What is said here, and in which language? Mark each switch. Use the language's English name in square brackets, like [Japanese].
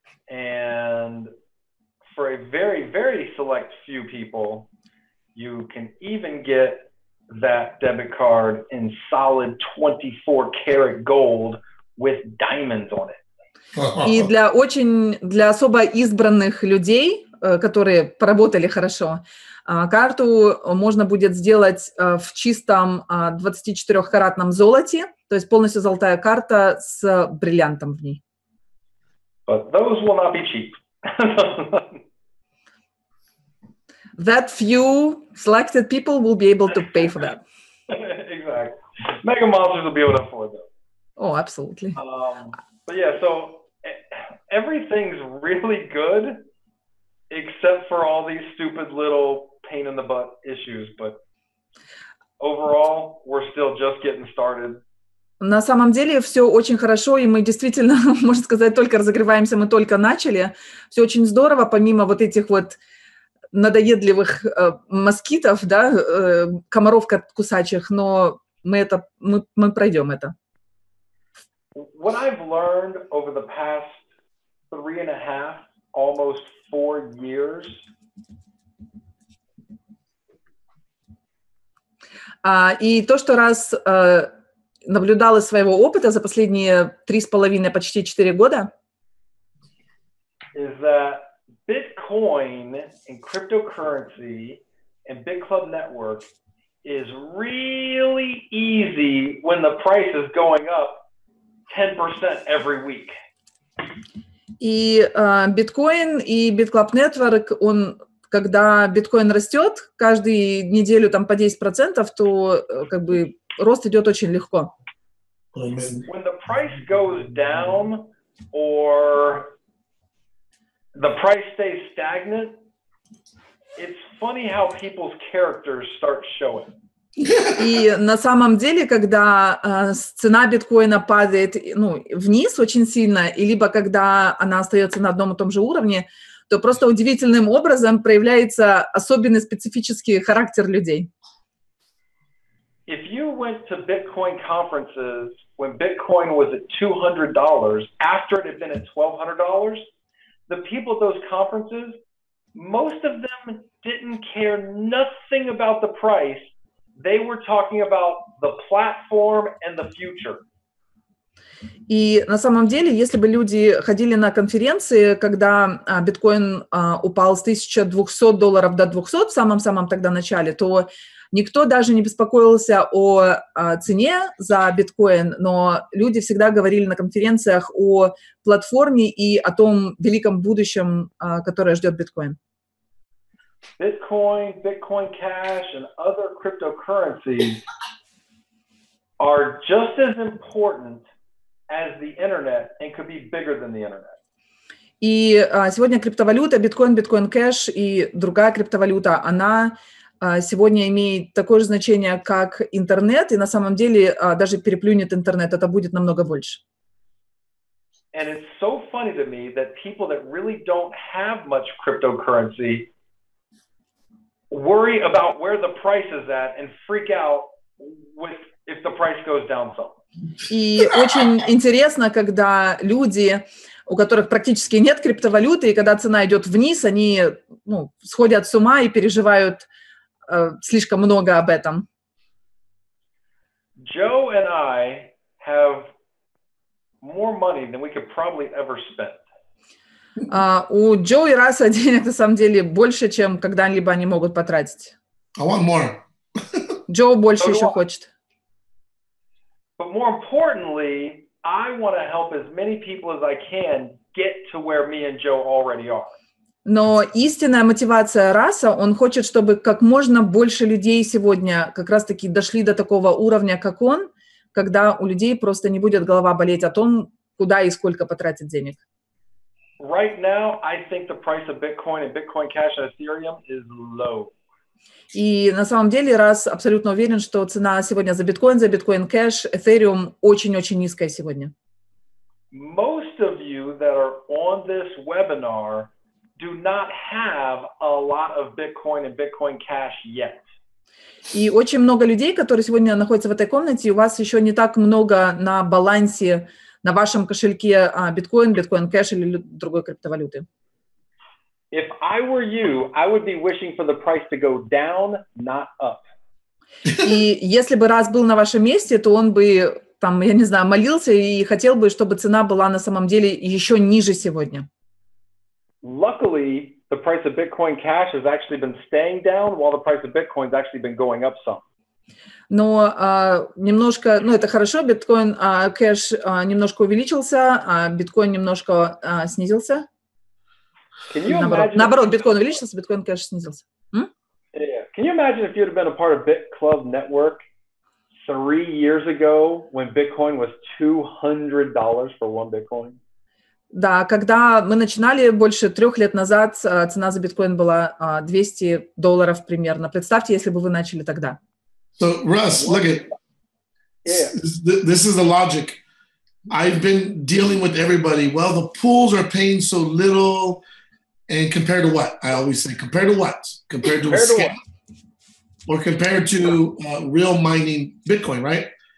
[English] And for a very, very select few people, you can even get that debit card in solid 24-karat gold with diamonds on it. [Russian] И для особо избранных людей, которые поработали хорошо, карту можно будет сделать в чистом 24-каратном золоте, то есть полностью золотая карта с бриллиантом в ней. [English] But those will not be cheap. That few selected people will be able to pay for that. Exactly. Mega monsters will be able to afford them. Oh, absolutely. But yeah, so everything's really good except for all these stupid little pain in the butt issues. But overall, we're still just getting started. [Russian] На самом деле все очень хорошо, и мы действительно, можно сказать, только разогреваемся, мы только начали. Все очень здорово, помимо вот этих вот надоедливых москитов, да, комаров кусачих, но мы пройдем это. [English] What I've learned over the past 3.5, almost 4 years. [Russian] И то, что раз наблюдал из своего опыта за последние 3,5, почти 4 года, [English] is that Bitcoin and cryptocurrency and BitClub Network is really easy when the price is going up 10% every week. [Russian] И биткоин и BitClub Network, когда биткоин растет каждую неделю там по 10%, то как бы рост идет очень легко. [English] When the price goes down or the price stays stagnant, it's funny how people's characters start showing. [Russian] И на самом деле, когда цена биткоина падает вниз очень сильно, и либо когда она остается на одном и том же уровне, то просто удивительным образом проявляется особенный специфический характер людей. [English] If you went to Bitcoin conferences when Bitcoin was at $200, after it had been at $1,200, the people at those conferences, most of them didn't care nothing about the price. They were talking about the platform and the future. [Russian] И на самом деле, если бы люди ходили на конференции, когда биткоин упал с $1200 до 200 в самом-самом тогда начале, то никто даже не беспокоился о цене за биткоин, но люди всегда говорили на конференциях о платформе и о том великом будущем, которое ждет биткоин. [English] Bitcoin, Bitcoin Cash, and other cryptocurrencies are just as important as the internet and could be bigger than the internet. [Russian] И сегодня криптовалюта, биткоин, биткоин кэш и другая криптовалюта, она сегодня имеет такое же значение, как интернет, и на самом деле даже переплюнет интернет, это будет намного больше. [English] And it's so funny to me that people that really don't have much cryptocurrency worry about where the price is at and freak out if the price goes down some. [Russian] И очень интересно, когда люди, у которых практически нет криптовалюты, и когда цена идет вниз, они сходят с ума и переживают слишком много об этом. [English] Joe and I have more money than we could probably ever spend. [Russian] У Джо и Раса денег на самом деле больше, чем когда-либо они могут потратить. [English] I want more. [Russian] Джо больше еще хочет. [English] But more importantly, I want to help as many people as I can get to where me and Joe already are. [Russian] Но истинная мотивация Раса, он хочет, чтобы как можно больше людей сегодня как раз-таки дошли до такого уровня, как он, когда у людей просто не будет голова болеть о том, куда и сколько потратить денег. [English] Right now, I think the price of Bitcoin and Bitcoin Cash and Ethereum is low. [Russian] И на самом деле Рас абсолютно уверен, что цена сегодня за биткоин кэш, Ethereum очень-очень низкая сегодня. [English] Most of you that are on this webinar do not have a lot of Bitcoin and Bitcoin Cash yet. [Russian] И очень много людей, которые сегодня находятся в этой комнате, у вас еще не так много на балансе, на вашем кошельке биткоин кэш или другой криптовалюты. [English] If I were you, I would be wishing for the price to go down, not up. [Russian] И если бы Рас был на вашем месте, то он бы, там, я не знаю, молился и хотел бы, чтобы цена была на самом деле еще ниже сегодня. [English] Luckily, the price of Bitcoin Cash has actually been staying down, while the price of Bitcoin has actually been going up some. [Russian] Но немножко, это хорошо, биткоин кэш немножко увеличился, а биткоин немножко снизился. Наоборот, биткоин увеличился, биткоин кэш снизился. [English] Yeah. Can you imagine if you'd have been a part of BitClub Network 3 years ago when Bitcoin was $200 for one Bitcoin? [Russian] Да, когда мы начинали больше 3 лет назад, цена за биткоин была $200 примерно. Представьте, если бы вы начали тогда. [English] So, Russ, look at this is the logic. I've been dealing with everybody. Well, the pools are paying so little, and compared to what? I always say, compared to what? Compared to a scam, or compared to real mining Bitcoin, right?